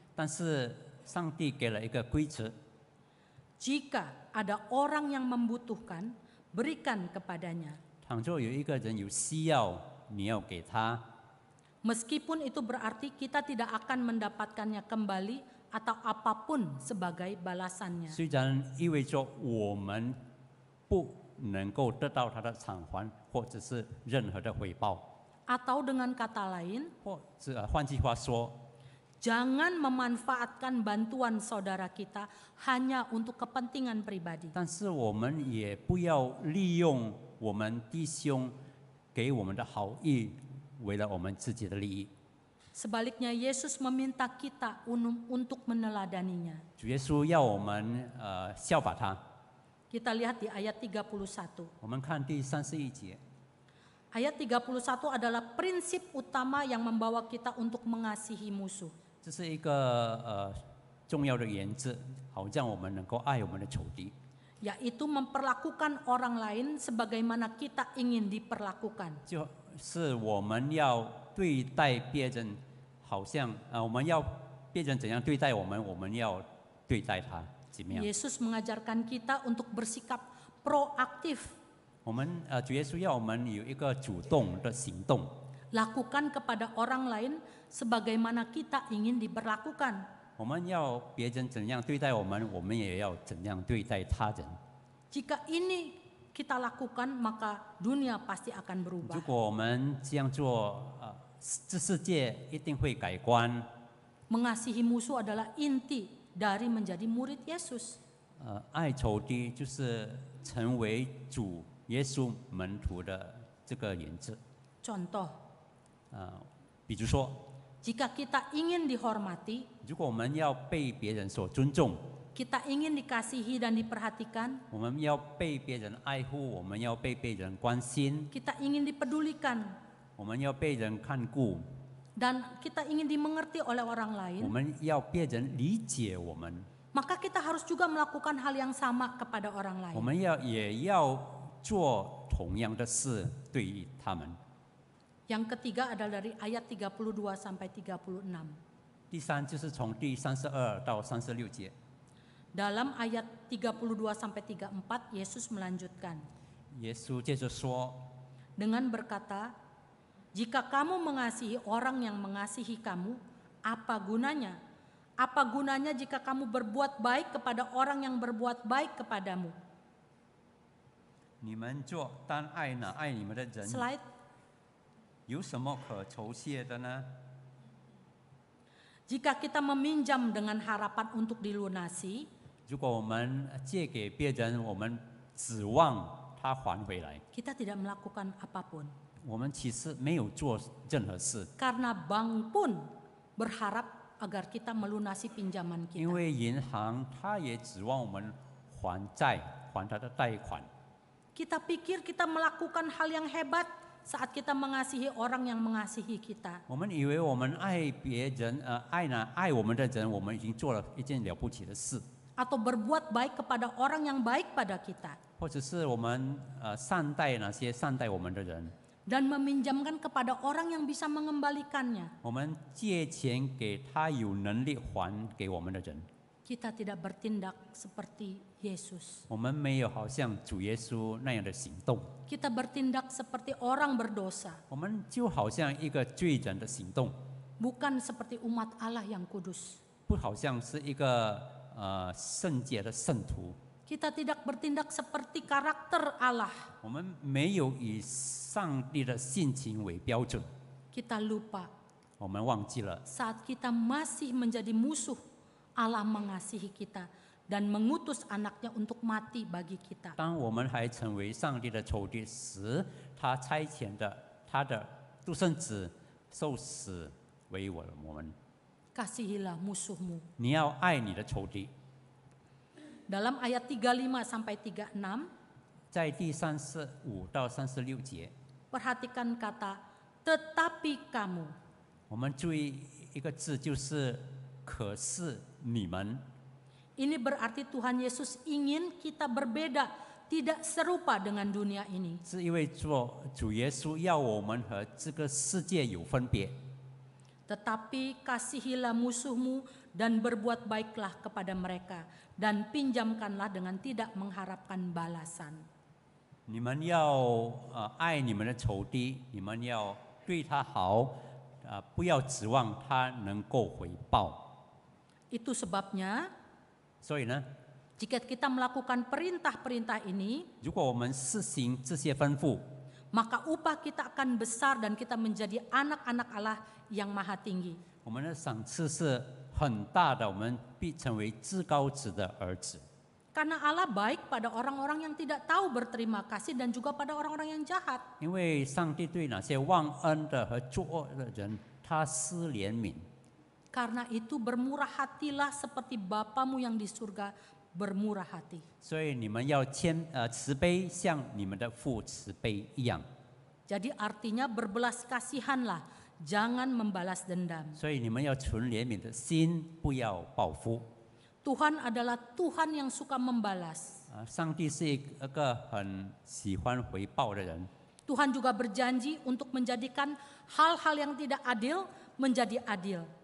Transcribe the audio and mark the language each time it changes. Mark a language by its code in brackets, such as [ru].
[zh] 但是上帝给了一个规则： [id] Jika ada orang yang membutuhkan, berikan kepadanya. [zh] 倘若有一个人有需要，你要给他。 [id] Meskipun itu berarti kita tidak akan mendapatkannya kembali atau apapun sebagai balasannya. [zh] 虽然意味着我们不能够得到他的偿还，或者是任何的回报， [id] Atau dengan kata lain, [zh] 或者换句话说， [id] jangan memanfaatkan bantuan saudara kita hanya untuk kepentingan pribadi. [zh] 但是我们也不要利用我们弟兄给我们的好意，为了我们自己的利益。 [id] Sebaliknya Yesus meminta kita untuk meneladaninya. [zh] 主耶稣要我们效法他。 [id] Kita lihat di ayat 31. [zh] 我们看第31节， [id] Ayat 31 adalah prinsip utama yang membawa kita untuk mengasihi musuh. [zh] 这是一个重要的原则，好让我们能够爱我们的仇敌， [id] Yaitu memperlakukan orang lain sebagaimana kita ingin diperlakukan. [zh] 就是我们要对待别人，好像我们要别人怎样对待我们，我们要对待他怎么样。 [id] Yesus mengajarkan kita untuk bersikap proaktif. [zh] 我们主耶稣要我们有一个主动的行动， [id] Lakukan kepada orang lain sebagaimana kita ingin diperlakukan. [zh] 我们要别人怎样对待我们，我们也要怎样对待他人。 [id] Jika ini kita lakukan, maka dunia pasti akan berubah. [zh] 如果我们这样做，这世界一定会改观。 [id] Mengasihi musuh adalah inti dari menjadi murid Yesus. [zh] 爱仇敌就是成为主耶稣门徒的这个原则。 [id] Contoh, [zh] 比如说， [id] jika kita ingin dihormati, [zh] 如果我们要被别人所尊重， [id] kita ingin dikasihi dan diperhatikan, [zh] 我们要被别人爱护，我们要被别人关心， [id] kita ingin dipedulikan, [zh] 我们要被人看顾， [id] dan kita ingin dimengerti oleh orang lain, [zh] 们要别人理解我们， [id] maka kita harus juga melakukan hal yang sama kepada orang [zh] 我 [id] lain. [zh] 们也要做同样的事对于他们。 [id] Yang ketiga adalah dari ayat 32 sampai 36. [zh] 第三就是从第32到36节。 [id] Dalam ayat 32 sampai 34 Yesus melanjutkan [zh] 耶稣接着说， [id] dengan berkata, jika kamu mengasihi orang yang mengasihi kamu, apa gunanya? Apa gunanya jika kamu berbuat baik kepada orang yang berbuat baik kepadamu? [zh] 你们做单爱那爱你们的人， [en] Slide. [zh] 有什么可酬谢的呢？ [id] Jika kita meminjam dengan harapan untuk dilunasi, [zh] 如果我们借给别人，我们指望他还回来， [id] kita tidak melakukan apapun. [zh] 我们其实没有做任何事， [id] Karena bank pun berharap agar kita melunasi pinjaman [zh] 因 [id] kita. [zh] 为银行他也指望我们还债，还他的贷款。 [id] Kita pikir kita melakukan hal yang hebat saat kita mengasihi orang yang mengasihi kita. [zh] 我们以为我们爱别人，爱我们的人，我们已经做了一件了不起的事， [id] Atau berbuat baik kepada orang yang baik pada kita. [zh] 或者是我们善待那些善待我们的人。 [id] dan meminjamkan kepada orang yang bisa mengembalikannya. [zh] 我们借钱给他有能力还给我们的人。 [id] Kita tidak bertindak seperti Yesus. [zh] 我们没有好像主耶稣那样的行动， [id] Kita bertindak seperti orang berdosa, [zh] 我们就好像一个罪人的行动， [id] bukan seperti umat Allah yang kudus. [zh] 不好像是一个圣洁的圣徒。 [id] Kita tidak bertindak seperti karakter Allah. [zh] 我们没有以上帝的性情为标准， [id] Kita lupa [zh] 我们忘记了， [id] saat kita masih menjadi musuh, Allah mengasihi kita dan mengutus anaknya untuk mati bagi kita. [zh] 当我们还成为上帝的仇敌时，他差遣的他的独生子受死为我们。 [id] Kasihilah musuhmu. [zh] 你要爱你的仇敌。 [id] Dalam ayat 35 sampai 36, [zh] 在第35到36节， [id] perhatikan kata tetapi kamu. [zh] 我们注意一个字，就是“可是你们”。 [id] Ini berarti Tuhan Yesus ingin kita berbeda, tidak serupa dengan dunia ini. [zh] 是因为主耶稣要我们和这个世界有分别。 [id] Tetapi kasihilah musuhmu dan berbuat baiklah kepada mereka dan pinjamkanlah dengan tidak mengharapkan balasan. [zh] 你们要爱你们的仇敌，你们要对他好，不要指望他能够回报。 [id] Itu sebabnya [zh] 所以呢， [id] jika kita melakukan perintah-perintah ini, [zh] 如果我们实行这些吩咐， [id] maka upah kita akan besar dan kita menjadi anak-anak Allah yang maha tinggi. [zh] 我们的赏赐是很大的，我们必成为至高者的儿子。 [id] Karena Allah baik pada orang-orang yang tidak tahu berterima kasih dan juga pada orang-orang yang jahat. [zh] 因为上帝对那些忘恩的和作恶的人，他施怜悯。 [id] Karena itu bermurah hatilah seperti Bapamu yang di surga bermurah hati. [zh] 所以你们要慈悲，像你们的父慈悲一样。 [id] Jadi artinya berbelas kasihanlah, jangan membalas dendam. [zh] 所以你们要存怜悯的心，不要报复。 [id] Tuhan adalah Tuhan yang suka membalas. [zh] 上帝是一个很喜欢回报的人。 [id] Tuhan juga berjanji untuk menjadikan hal-hal yang tidak adil menjadi adil.